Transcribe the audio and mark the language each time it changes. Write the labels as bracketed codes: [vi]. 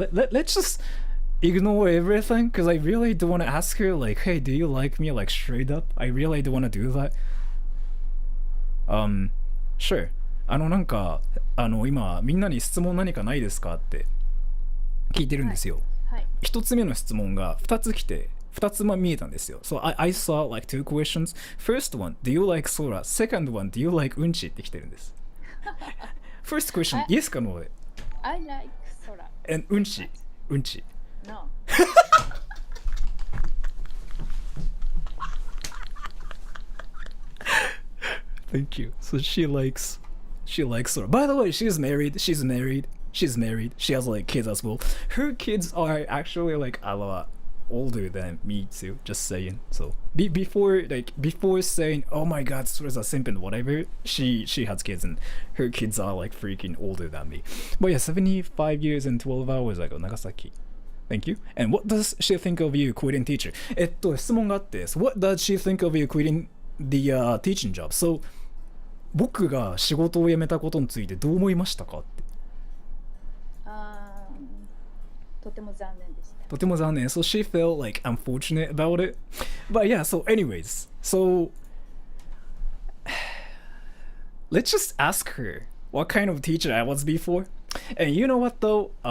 [en] Let's just ignore everything, because I really don't want to ask her like, hey, do you like me, like straight up? I really don't want to do that. Sure. [ja] なんか今みんなに質問何かないですかって聞いてるんですよ。はい。一つ目の質問が2つ来て、2つ見えたんですよ。 [en] So I saw like two questions. First one, do you like Sora? Second one, do you like うんち [ja] って来てるんです。 [en] First question, yes か no で。 I like Sora. And うんち。うんち。 No. Thank you. So she likes Sora. By the way, she's married. She has like kids as well. Her kids are actually like a lot older than me too. Just saying. So before saying, oh my god, Sora's a simp and whatever, she has kids and her kids are like freaking older than me. But yeah, 75 years and 12 hours ago, Nagasaki. Thank you. And what does she think of you quitting teacher? [ja] 質問があって、 [en] What does she think of you quitting the teaching job? [ja] So 僕が仕事を辞めたことについてどう思いましたかって。とても残念でした。とても残念。 [en] So she felt like unfortunate about it. But yeah, so anyways, so let's just ask her what kind of teacher I was before. And you know what though?